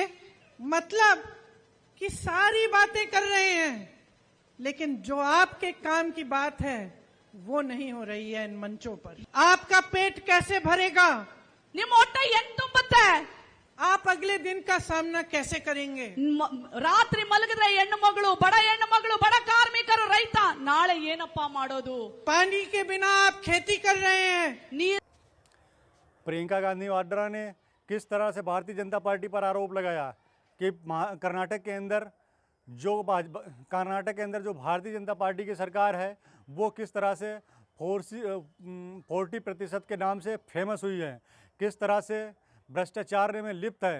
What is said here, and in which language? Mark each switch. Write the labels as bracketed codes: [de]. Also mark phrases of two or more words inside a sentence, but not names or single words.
[hi] मतलब कि सारी बातें कर रहे हैं लेकिन जो आपके काम की बात है वो नहीं हो रही है इन मंचों पर। आपका पेट कैसे भरेगा, आप अगले दिन का सामना कैसे करेंगे। [kn] ರಾತ್ರಿ ಮಲಗಿದ್ರೆ ಹೆಣ್ಣು ಮಗಳು, ಬಡ ಕಾರ್ಮಿಕರು, ರೈತ ನಾಳೆ ಏನಪ್ಪಾ ಮಾಡೋದು। [hi] पानी के बिना आप खेती कर रहे हैं। प्रियंका गांधी वाड्रा ने किस तरह से भारतीय जनता पार्टी पर आरोप लगाया कि कर्नाटक के अंदर जो भारतीय जनता पार्टी की सरकार है वो किस तरह से 40% के नाम से फेमस हुई है, किस तरह से भ्रष्टाचार में लिप्त है।